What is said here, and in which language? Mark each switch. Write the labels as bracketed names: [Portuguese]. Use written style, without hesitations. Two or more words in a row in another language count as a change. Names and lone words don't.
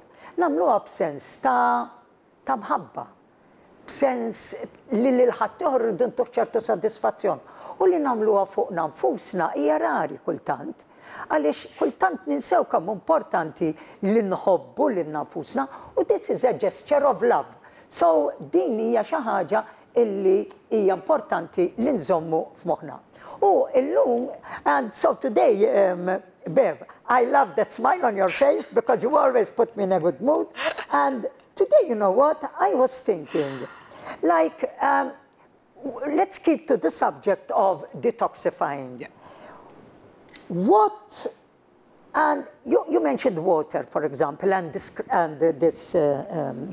[Maltese] Nagħmluha b'sens ta' mħabba, b'sens li lil ħadd ieħor irridu ntuh ċertu sodisfazzjon. U li nagħmluha fuqna nfusna hija rari kultant, għaliex kultant ninsew kemm importanti li nħobbu lil nfusna u [English] this is a gesture of love. [Maltese] So din hija xi ħaġa illi hija importanti li nżommu f'moħħna. U illum, [English] and so today, Bev, I love that smile on your face because you always put me in a good mood. And today, you know what, I was thinking, like, let's keep to the subject of detoxifying. What, and you mentioned water, for example, and this brushing.